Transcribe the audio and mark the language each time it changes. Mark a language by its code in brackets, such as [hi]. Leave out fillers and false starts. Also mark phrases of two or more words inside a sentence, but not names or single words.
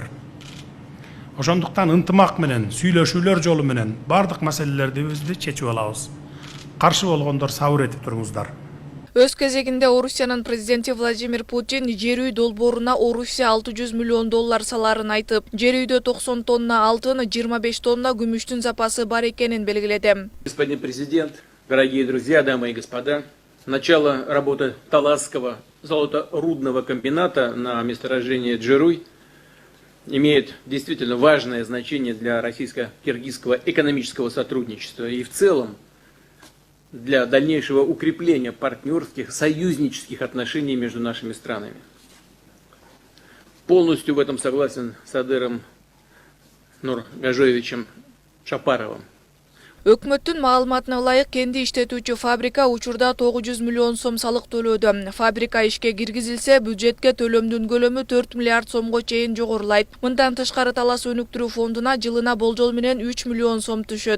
[ky] Ошондуктан ынтымак менен, сүйлөшүүлөр жолу менен бардык маселелерди чечип алабыз. Каршы болгондор сабыр этип туруңуздар. Өз кезегинде Орусиянын президенти Владимир Путин Жерүй долбооруна Орусия $600 миллион саларын айтып, Жерүйдө 90 тонна алтын, 25 тонна күмүштүн запасы бар экенин белгиледи. [ru] Господин президент, дорогие друзья, дамы и господа, начало работы Таласского золоторудного комбината на месторождении Джеруй имеет действительно важное значение для российско-киргизского экономического сотрудничества и в целом для дальнейшего укрепления партнерских, союзнических отношений между нашими странами. Полностью в этом согласен с Садыром Нургажоевичем Жапаровым. [ky] Өкмөттүн маалыматына ылайык кенди иштетүүчү фабрика учурда 900 миллион сом салык төлөөдө. Фабрика ишке киргизилсе, бюджетке төлөмдүн көлөмү 4 миллиард сомго чейин жогорулайт. Мындан тышкары Талас өнүктүрүү фондуна жылына болжол менен 3 миллион сом түшөт.